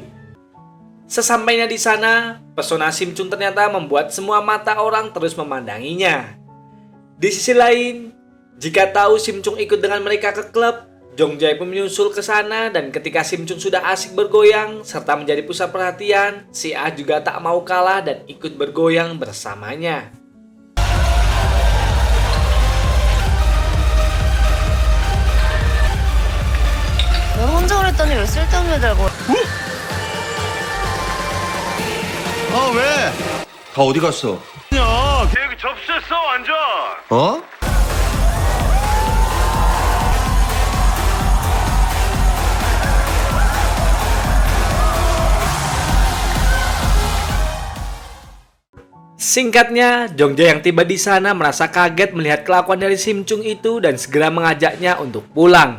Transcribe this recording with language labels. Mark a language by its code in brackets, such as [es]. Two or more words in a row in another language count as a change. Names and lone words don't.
[id] Sesampainya di sana, pesona Sim Chung ternyata membuat semua mata orang terus memandanginya. Di sisi lain, jika tahu Sim Chung ikut dengan mereka ke klub, Jongjai pun menyusul ke sana dan ketika Sim Chung sudah asik bergoyang serta menjadi pusat perhatian, si Ah juga tak mau kalah dan ikut bergoyang bersamanya. [ko] 너 혼자 그랬더니 왜 쓸데없는 애 달고. 왜? 다 어디 갔어? 야, 계획이 접수했어 완전. 어? [id] Singkatnya, Jongjai yang tiba di sana merasa kaget melihat kelakuan dari Sim Chung itu dan segera mengajaknya untuk pulang.